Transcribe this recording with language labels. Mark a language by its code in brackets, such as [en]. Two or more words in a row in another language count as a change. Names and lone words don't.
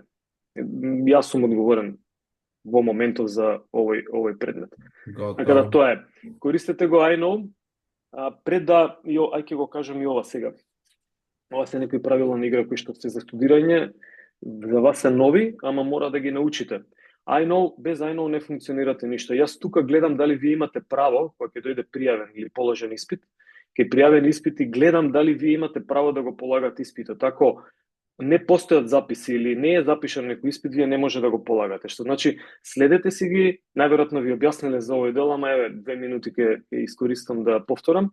[mk] Јас сум одговорен во моментов за овој предмет. Така да тоа е. Користете го I know, пред да, ќе го кажам и ова сега. Ова се некои правила на игра кои што се за студирање, за вас се нови, ама мора да ги научите. I know, без I know не функционирате ништо. Јас тука гледам дали вие имате право, кога ќе дојде пријавен или положен испит, ќе пријавен испит и гледам дали вие имате право да го полагате испитот. Ако не постојат записи или не е запишан некој испит, вие не може да го полагате. Што значи, следете си ги, најверојатно ви објасниле за овој дел, ама еве 2 минути ќе искористам да повторам.